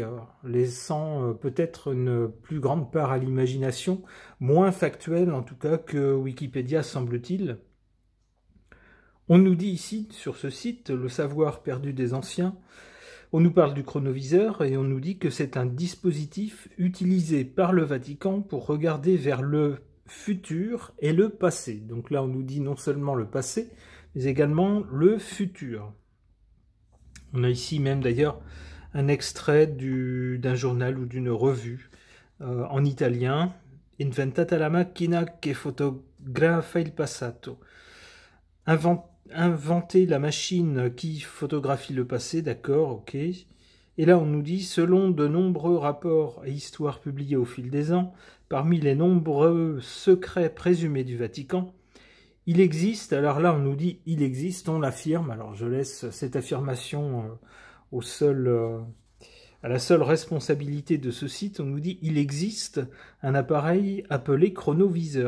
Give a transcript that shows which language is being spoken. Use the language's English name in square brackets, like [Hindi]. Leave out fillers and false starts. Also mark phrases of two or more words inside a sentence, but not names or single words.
[French] laissant peut-être une plus grande part à l'imagination, moins factuelle en tout cas que Wikipédia semble-t-il, on nous dit ici, sur ce site, le savoir perdu des anciens, on nous parle du chronoviseur et on nous dit que c'est un dispositif utilisé par le Vatican pour regarder vers le futur et le passé. Donc là, on nous dit non seulement le passé, mais également le futur. On a ici même d'ailleurs un extrait d'un journal ou d'une revue en italien. [Italian] Inventata la macchina che fotografa il passato. [French] Inventer la machine qui photographie le passé, d'accord, ok. Et là on nous dit, selon de nombreux rapports et histoires publiés au fil des ans, parmi les nombreux secrets présumés du Vatican, il existe, alors là on nous dit il existe, on l'affirme, alors je laisse cette affirmation à la seule responsabilité de ce site, on nous dit il existe un appareil appelé chronoviseur.